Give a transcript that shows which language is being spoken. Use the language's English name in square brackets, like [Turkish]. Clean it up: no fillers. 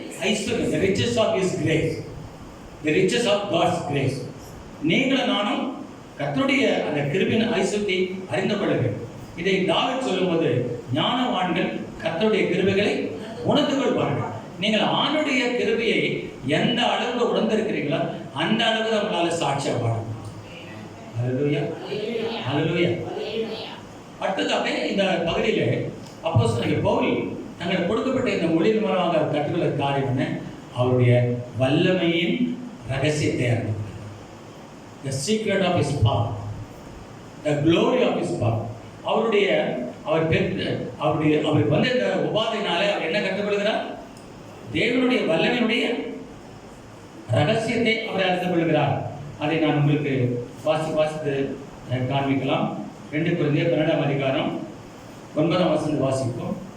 [Tamil] ஐஸ்வர்யம், [English] the riches of his grace, the riches of God's grace. [Tamil] நீங்களும் நானும் கர்த்தருடைய அந்த கிருபையின் ஐஸ்வர்யத்தை அறிந்து கொள்ள வேண்டும். இதை தாவீது சொல்லும்போது ஞானவான்கள் கர்த்தருடைய கிருபைகளை உணர்ந்து கொள்வார்கள். நீங்கள் ஆண்டுடைய கிருபையை எந்த அளவுக்கு உணர்ந்திருக்கிறீங்களோ அந்த அளவுக்கு உங்களால் சாட்சியாக வாழும். ஹல்லேலூயா, ஹல்லேலூயா. அடுத்ததாக இந்த பகுதியில் அப்போஸ்தலனாகிய பவுல் தங்களுக்கு கொடுக்கப்பட்ட இந்த மொழியின் மூலமாக கற்றுக்கொள்ள காரியம் என்ன? அவருடைய வல்லமையின் ரகசியத்தை அறிந்தார். [English] The secret of his power, the glory of his power. [Tamil] அவருக்கு வந்த இந்த உபாதையினாலே அவர் என்ன கற்றுக்கொள்கிறார்? தேவனுடைய வல்லமையுடைய ரகசியத்தை அவர் அறிந்து கொள்கிறார். அதை நான் உங்களுக்கு வாசித்து காண்பிக்கலாம். 2 கொரிந்தியர் 12ஆம் அதிகாரம் 9ஆம் வசனம் வாசிப்போம்.